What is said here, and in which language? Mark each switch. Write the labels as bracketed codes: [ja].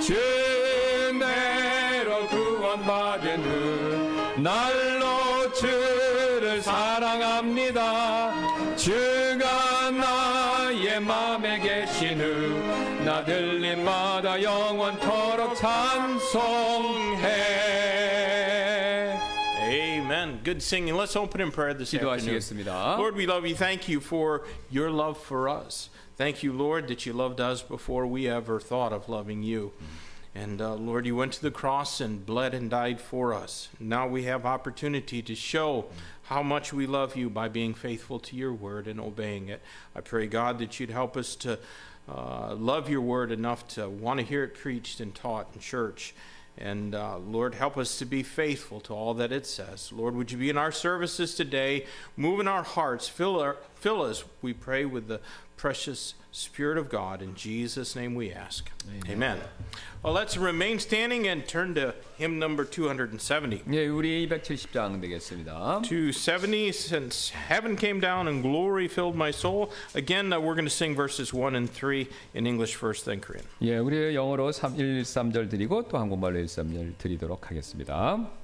[ko] 주 은혜로 구원받은 후 날로 주를 사랑합니다. 주가 나의 맘에 계신 후 나들림마다 영원토록 찬송해. [en] Amen. Good singing. Let's open in prayer this afternoon. Lord, we love you. Thank you for your love for us. Thank you, Lord, that you loved us before we ever thought of loving you. And Lord, you went to the cross and bled and died for us. Now we have opportunity to show how much we love you by being faithful to your word and obeying it. I pray, God, that you'd help us to love your word enough to want to hear it preached and taught in church. And Lord, help us to be faithful to all that it says. Lord, would you be in our services today, move in our hearts, fill us, we pray, with the precious Spirit of God. In Jesus' name we ask. Amen. Well, let's remain standing and turn to hymn number 270. [ko] 예, 우리 270장 되겠습니다. [en] 270, since heaven came down and glory filled my soul. Again, we're going to sing verses 1 and 3 in English first, then Korean. [ko] 예, 우리 영어로 1, 3절 드리고 또 한국말로 1, 3절 드리도록 하겠습니다.